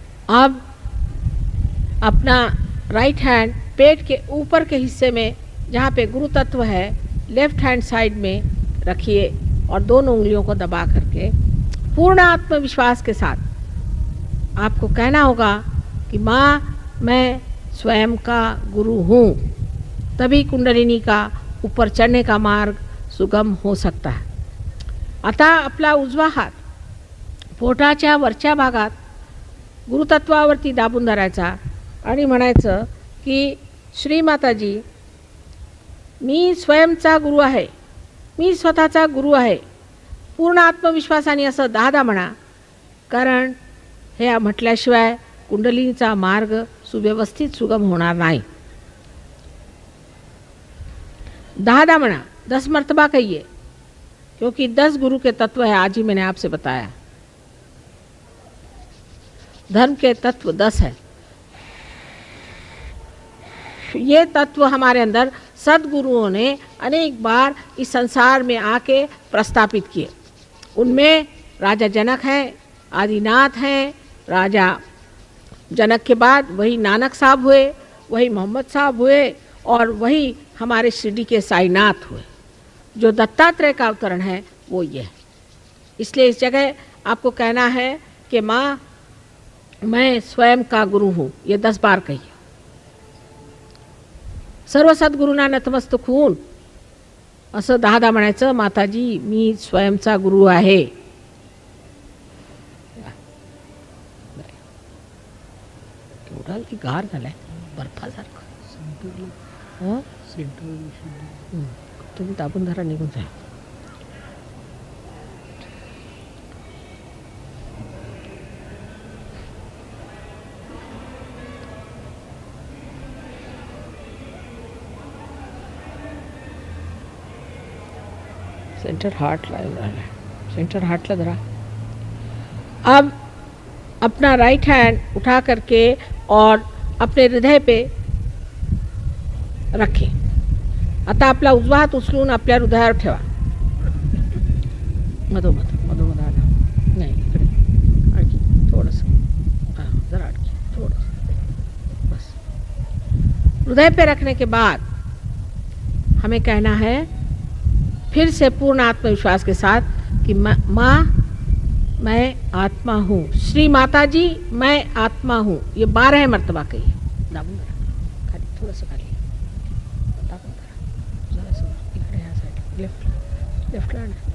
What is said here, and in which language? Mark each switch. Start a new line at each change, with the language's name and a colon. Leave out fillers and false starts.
Hindi: अब अपना right hand पेट के ऊपर के हिस्से में जहाँ पे गुरु तत्व है लेफ्ट हैंड साइड में रखिए और दोनों उंगलियों को दबा करके पूर्ण आत्मविश्वास के साथ आपको कहना होगा कि माँ मैं स्वयं का गुरु हूँ. तभी कुंडलिनी का ऊपर चढ़ने का मार्ग सुगम हो सकता है.
Marathi: आता आपला उजवा हात पोटाच्या वरच्या भागात गुरुतत्वावरती दाबून धरायचा आणि म्हणायचं की श्री माताजी मी स्वयंचा गुरु आहे, मी स्वतःचा गुरु आहे. पूर्ण आत्मविश्वासाने असं 10दा म्हणा, कारण हे म्हटल्याशिवाय कुंडलिनीचा मार्ग सुव्यवस्थित सुगम होणार नाही. 10दा म्हणा,
Hindi: 10 मर्तबा कहिए, क्योंकि 10 गुरु के तत्व है. आज ही मैंने आपसे बताया धर्म के तत्व 10 है. ये तत्व हमारे अंदर सद्गुरुओं ने अनेक बार इस संसार में आके प्रस्तापित किए. उनमें राजा जनक हैं, आदिनाथ हैं. राजा जनक के बाद वही नानक साहब हुए, वही मोहम्मद साहब हुए और वही हमारे शिरडी के साईनाथ हुए. जो दत्तात्रेय का अवतरण है वो ये है. इसलिए इस जगह आपको कहना है कि माँ मैं स्वयं का गुरु हूँ. ये 10 बार कहिए.
Marathi: सर्व सद्गुरूंना नतमस्तक होऊन असं 10दा म्हणायचं, माताजी मी स्वयंचा गुरु आहे. केवढा की गार झालाय बर्फासारखं. तुम्ही दाबून धरा, निघून जाईल. सेंटर हार्टला सेंटर हार्टला धरा.
Hindi: अब अपना राइट हैंड उठा करके और अपने हृदय पे रखें.
Marathi: आता आपला उजवा हात उचलून आपल्या हृदयावर ठेवा. मधोमध मधोमध आला नाही, इकडे आणखी थोडंसं, हां जरा आणखी थोडंसं, बस.
Hindi: हृदय पे रखने के बाद हमें कहना है फिर से पूर्ण आत्मविश्वास के साथ कि माँ मैं आत्मा हूँ. श्री माता जी मैं आत्मा हूँ. ये 12 मर्तबा कहिए.
Marathi: दाबून धरा खाली, थोडंसं खाली दाबून धरा, जरासं इकडे ह्या साईड, लेफ्ट लँड.